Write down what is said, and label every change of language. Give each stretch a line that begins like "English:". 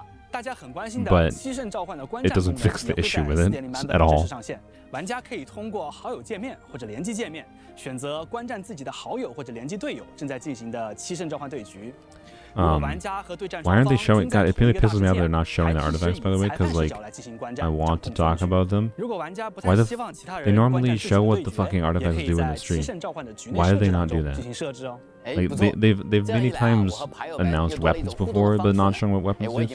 English: But it doesn't fix the issue with it at all.
Chinese: 玩家可以通过好友界面或者联机界面选择观战自己的好友或者联机队友正在进行的7圣召唤对局。
English: Why aren't they showing? God, it really pisses me off they're not showing the artifacts, by the way, because like I want to talk about them. Why they normally show what the fucking artifacts do in the stream? Why do they not do that? Like they've many times announced weapons before, but not showing what weapons do.